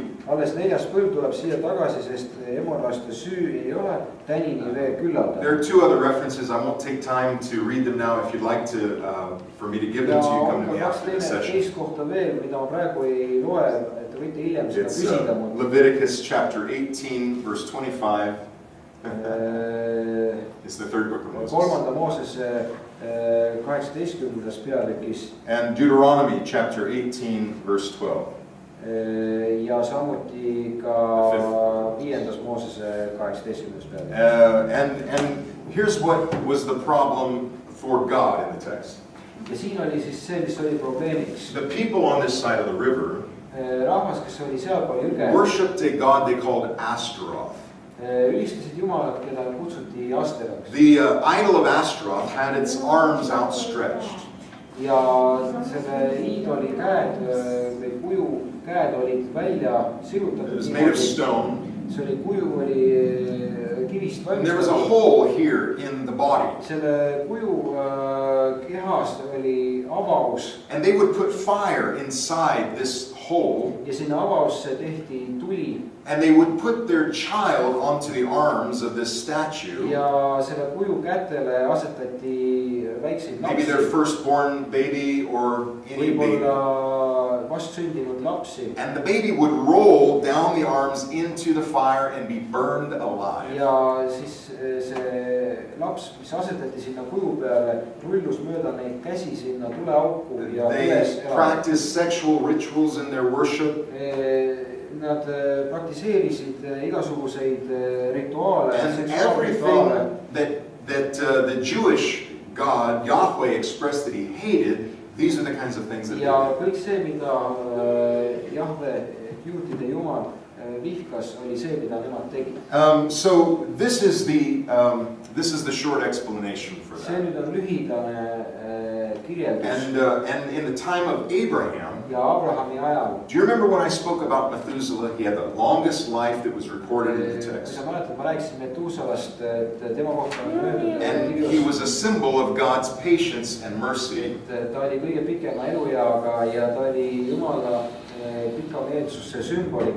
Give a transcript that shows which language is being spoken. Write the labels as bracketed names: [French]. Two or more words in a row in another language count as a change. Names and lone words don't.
[Estonian] Alles 4. põlv tuleb siia tagasi, sest emorlaste süü ei ole tänini veel küllaldada. [English] There are 2 other references. I won't take time to read them now. If you'd like to, for me to give them to you, come to me after the session. [Estonian] Teist kohta veel, mida ma praegu ei loe, et võite hiljem seda küsida. [English] Leviticus chapter 18, verse 25. It's the 3rd book of Moses. [Estonian] 3. Moosese 18. peatükis. [English] And Deuteronomy chapter 18, verse 12. [Estonian] Ja samuti ka 5. Moosese 18. peatükis. [English] And here's what was the problem for God in the text. [Estonian] Ja siin oli siis see, mis oli probleemiks. [English] The people on this side of the river [Estonian] Rahvas, kes oli sealpool jõge, [English] worshipped a god they called Astaroth. [Estonian] Ülistasid Jumalat, keda kutsuti Asteraks. [English] The idol of Astaroth had its arms outstretched. [Estonian] Ja selle iidoli käed või kuju käed olid välja sirutatud. [English] It was made of stone. [Estonian] See oli kuju oli kivist valmistatud. [English] There was a hole here in the body. [Estonian] Selle kuju kehas oli avaus. [English] And they would put fire inside this hole. [Estonian] Ja sinna avausse tehti tuli. [English] And they would put their child onto the arms of this statue. [Estonian] Ja selle kuju kätele asetati väikseid lapsi. [English] Maybe their firstborn baby or any baby. [Estonian] Võib-olla vastsündinud lapsi. [English] And the baby would roll down the arms into the fire and be burned alive. [Estonian] Ja siis see laps, mis asetati sinna kuju peale, rullus mööda neid käsi sinna tuleauku ja üles. [English] They practiced sexual rituals in their worship. [Estonian] Nad praktiseerisid igasuguseid rituaale. [English] And everything that the Jewish God, Yahweh, expressed that he hated, these are the kinds of things that they did. [Estonian] Ja kõik see, mida Jahve, juutide Jumal vihkas, oli see, mida nemad tegid. [English] So this is the short explanation for that. [Estonian] See nüüd on lühidane kirjeldus. [English] And in the time of Abraham, [Estonian] ja Abrahami ajal. [English] Do you remember when I spoke about Methuselah? He had the longest life that was recorded in the text. [Estonian] Sa mäletad, ma rääkisin Metusalast, tema kohta on möödunud. [English] And he was a symbol of God's patience and mercy. [Estonian] Ta oli kõige pikema elueaga ja ta oli Jumala pikameelsuse sümboliks.